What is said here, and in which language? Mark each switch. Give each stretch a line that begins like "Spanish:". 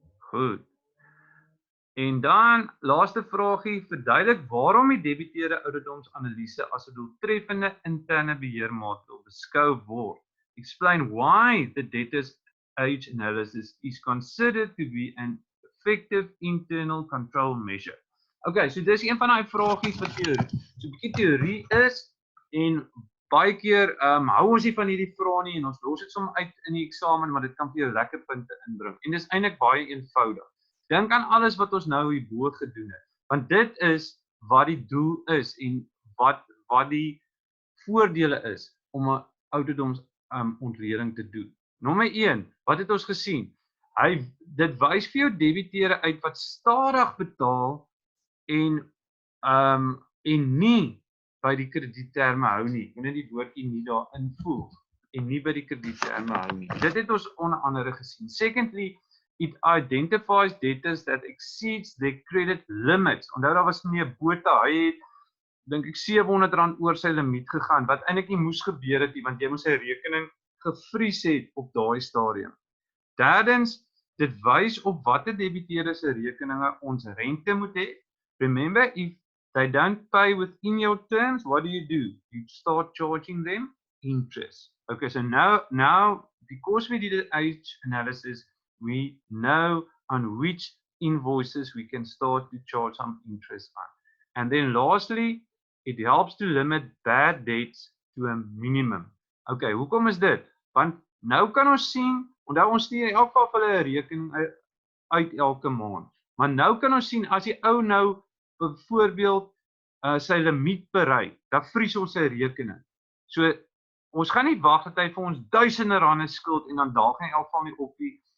Afrikaans: Goed. En dan laaste vraagie, verduidelik waarom die debiteure ouderdomsanalise as 'n doeltreffende interne beheermaatregel beskou word.
English: Explain why the debtors age analysis is considered to be an effective internal control measure.
Afrikaans: Okay, so dis een van daai vragies wat so 'n bietjie teorie is en baie keer hou ons nie van hierdie vrae nie en ons los dit sommer uit in die eksamen, maar dit kan vir jou lekker punte inbring. En dis eintlik baie eenvoudig. Dink aan alles wat ons nou hierbo gedoen het, want dit is wat die doel is en wat die voordele is om 'n ouderdomsontleding te doen. Nommer 1, wat het ons gesien? Dit wys vir jou debiteure uit wat stadig betaal en nie by die kredietterme hou nie. Moet net die woordjie nie daar invoeg en nie by die kredietterme hou nie. Dit het ons onder andere gesien.
English: Secondly, it identifies debtors that exceeds their credit limits.
Afrikaans: Onthou daar was meneer Botha, hy het dink ek R700 oor sy limiet gegaan wat eintlik nie moes gebeur het nie, want jy moes sy rekening gevries het op daai stadium. Derdens, dit wys op watter debiteure se rekeninge ons rente moet hê.
English: Remember, if they don't pay within your terms, what do? You start charging them interest. Okay, so now because we did an age analysis, we know on which invoices we can start to charge some interest on. And then lastly, it helps to limit bad debts to a minimum.
Afrikaans: Okay, hoekom is dit? Want nou kan ons sien, onthou ons stuur in elk geval hulle 'n rekening uit elke maand. Maar nou kan ons sien as die ou nou byvoorbeeld sy limiet bereik, dan vries ons sy rekening. So ons gaan nie wag dat hy vir ons duisende rande skuld en dan daag hy in elk geval nie op nie.